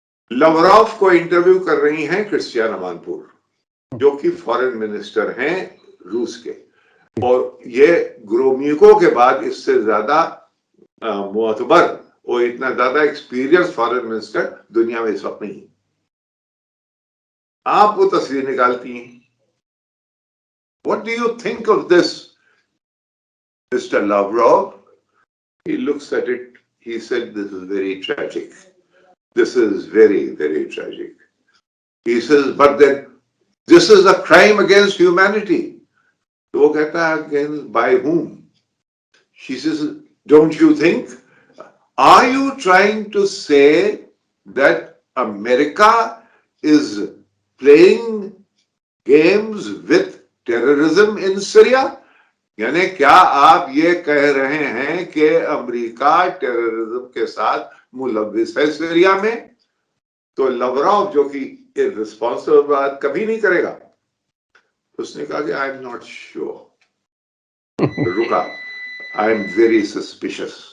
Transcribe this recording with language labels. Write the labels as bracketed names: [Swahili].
[Urdu] Lavrov کو interview کر رہی ہیں کرسٹیان امانپور، جو کہ فارن منسٹر ہیں روس کے، اور یہ گرومیکو کے بعد اس سے زیادہ معتبر اور اتنا زیادہ ایکسپیرینس فارن منسٹر دنیا میں اس وقت نہیں. آپ وہ تصویر نکالتی ہیں. [English] What do you think of this, Mr. Lavrov? He looks at it, he said, this is very tragic. This is very, very tragic. He says, but then this is a crime against humanity. [Urdu] وہ کہتا ہے [English] against by whom? She says, don't you think? Are you trying to say that America is playing games with terrorism in Syria? [Urdu] یعنی کیا آپ یہ کہہ رہے ہیں کہ امریکہ ٹیررزم کے ساتھ ملوث ہے سیریا میں؟ تو لوراو جو کہ رسپانسبل بات کبھی نہیں کرے گا، اس نے کہا کہ [English] I am not sure, [Urdu] رکا، [English] I am very suspicious.